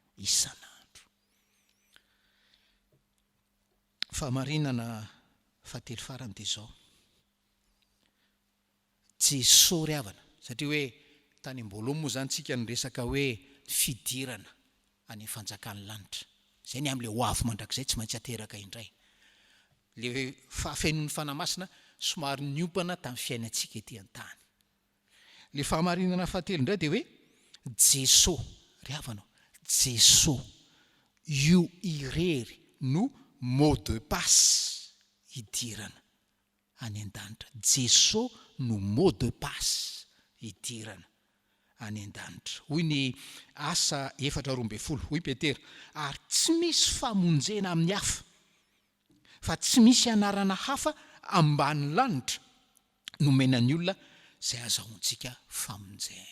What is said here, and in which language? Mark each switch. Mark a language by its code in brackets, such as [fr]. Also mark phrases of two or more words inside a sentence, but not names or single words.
[mg] Fa marinana fahatelo farany de zao, Jesosy ry havana, satria hoe tany am-boalohany moa zany tsika ny resaka hoe fidirana any fanjakan'ny lanitra, zay ny am'le ho avy mandrakizay tsy maintsy ateraka indray. Le fahafenon'ny fanamasina somary niompana tamin'ny fiainantsika ety an-tany. Le fahamarinana fahatelo indray de hoe Jesosy ry havanao, Jesosy io irery no [fr] mot de passe [mg] hidirana any an-danitra. Jesosy no [fr] mot de passe [mg] hidirana any an-danitra. Hoy ny Asa 4:12, hoy Petera, ary tsy misy famonjena amin'ny hafa, fa tsy misy anarana hafa ambany lanitra nomenan'ny olona zay azahoantsika famonjena.